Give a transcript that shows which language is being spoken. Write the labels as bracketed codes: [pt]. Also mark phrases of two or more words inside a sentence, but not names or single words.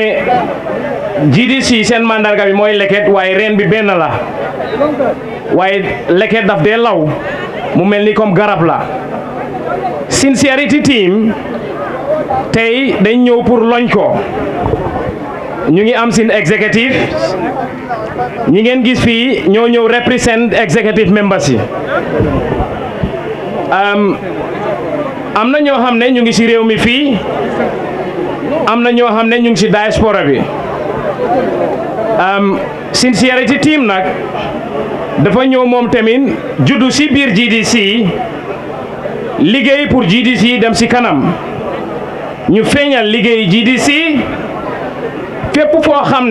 [wo] GDC seen mandarga bi mooy leket waaye reen bi benn la waaye leket daf dee law mu mel ni comme garab la Sincerity Team tey dañ ñëw pour loñ ko ñu ngi am sin executive ñi ngeen gis fii ñoo ñëw represent [en] executive members [wo] yi am na ñoo xam ne ñu ngi ci réew mi fii am na ñoo xam ne ñu ngi ci diaspora bi Sincerity Team nag dafa ñëw moom tamit juddu ci biir GDC liggéey pour GDC dem ci kanam ñu feeñal liggéey GDC fépp foo xam